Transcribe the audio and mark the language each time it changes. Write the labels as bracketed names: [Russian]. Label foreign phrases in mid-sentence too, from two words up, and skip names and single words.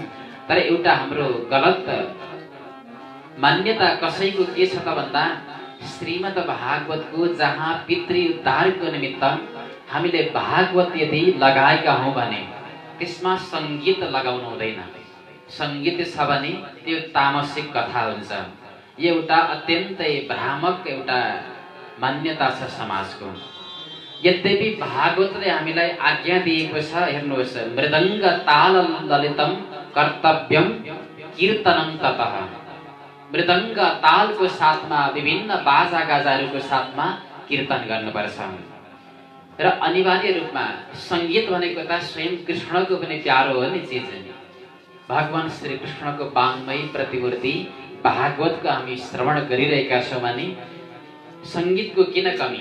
[Nepali] तर एउटा हाम्रो गलत मान्यता कसैको के छ त भन्दा श्रीमद् भागवतको जहाँ पितृ उद्धारको निमित्त हामीले भागवत यदि लगाएका हौँ भने त्यसमा सङ्गीत लगाउनु हुँदैन। सङ्गीत छ भने त्यो तामसिक कथा हुन्छ। यो एउटा अत्यन्तै भ्रामक एउटा मान्यता छ समाजको। यद्यपि भागवतले हामीलाई आज्ञा दिएको छ, हेर्नुहोस्, [Sanskrit] मृदङ्ग ताल ललितं कर्तव्यं कीर्तनं ततः। [Nepali] मृदङ्ग तालको साथमा विभिन्न बाजा गाजाहरूको साथमा कीर्तन गर्नुपर्छ। र अनिवार्य रूपमा सङ्गीत भनेको त स्वयं कृष्णको पनि प्यारो हो नि चिज। भगवान श्री कृष्णको वाङ्मय प्रतिमूर्ति भागवतको हामी श्रवण गरिरहेका छौँ भने सङ्गीतको किन कमी?